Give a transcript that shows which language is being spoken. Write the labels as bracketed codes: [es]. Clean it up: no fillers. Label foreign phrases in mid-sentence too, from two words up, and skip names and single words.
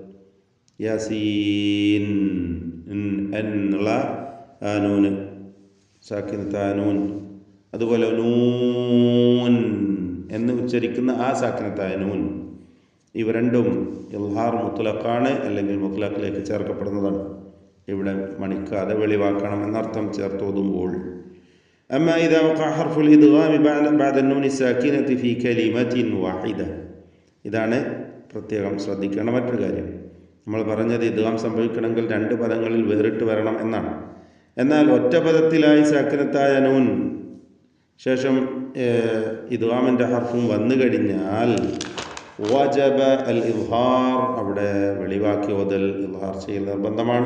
[ml] യാസീൻ എന്നുള്ള ആ നൂന്, സാക്കിനത്തായ നൂൻ, അതുപോലെ നൂൻ എന്ന് ഉച്ചരിക്കുന്ന ആ സാക്കിനത്തായ നൂൻ, ഇവ രണ്ടും ഇൽഹാർ മുത്ലഖാണ്, അല്ലെങ്കിൽ മുത്ലഖിലേക്ക് ചേർക്കപ്പെടുന്നതാണ്. ഇവിടെ മണിക്കാതെ വെളിവാക്കണം എന്നർത്ഥം ചേർത്തോതുമ്പോൾ. [ar] أما إذا وقع حرف الإدغام بعد النون الساكنة في كلمة واحدة, [ml] ഇതാണ് പ്രത്യേകം ശ്രദ്ധിക്കേണ്ട മറ്റൊരു കാര്യം. നമ്മൾ പറഞ്ഞത് ഇദ്ഗാം സംഭവിക്കണമെങ്കിൽ 2 പദങ്ങളിൽ വേറിട്ട് വരണം എന്നാണ്. എന്നാൽ ഒറ്റ പദത്തിലായി സാക്കിനത്തായ നൂൻ ശേഷം ഇദ്ഗാമിൻ്റെ ഹർഫും വന്നു കഴിഞ്ഞാൽ [ar] وجب الإظهار, [ml] അവിടെ വെളിവാക്കി ഓതൽ, ഇൽഹാർ ചെയ്യൽ നിർബന്ധമാണ്.